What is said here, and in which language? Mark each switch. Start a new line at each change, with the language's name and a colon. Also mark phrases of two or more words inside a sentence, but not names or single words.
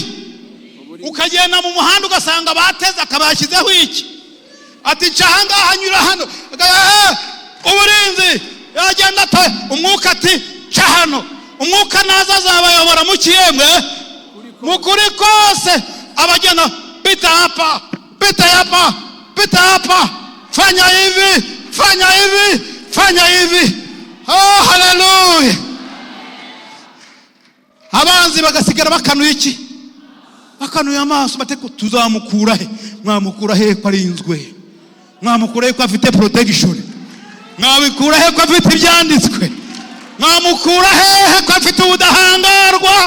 Kinyarwanda: Ukagenda mu muhanda ugasanga bateze, akabashyizeho iki? Ati cahanga hanyura hano. Uburinzi. Yagenda atoye. Umwuka ati cahano. Umwuka naza azabayobora mu kiyemwe. Mukuri kose.
Swahili: Abagenda pita hapa, pita hapa, pita hapa. Fanya hivi, fanya hivi, fanya hivi. Oh, haleluya.
Kinyarwanda: Abanzi bagasigara bakanuye iki? Bakanuye amaso bateko tuzamukura he? Mwamukura he ko arinzwe? Mwamukura he ko afite protection? Mwabikura he ko afite ibyanditswe? Mwamukura he ko afite ubudahangarwa?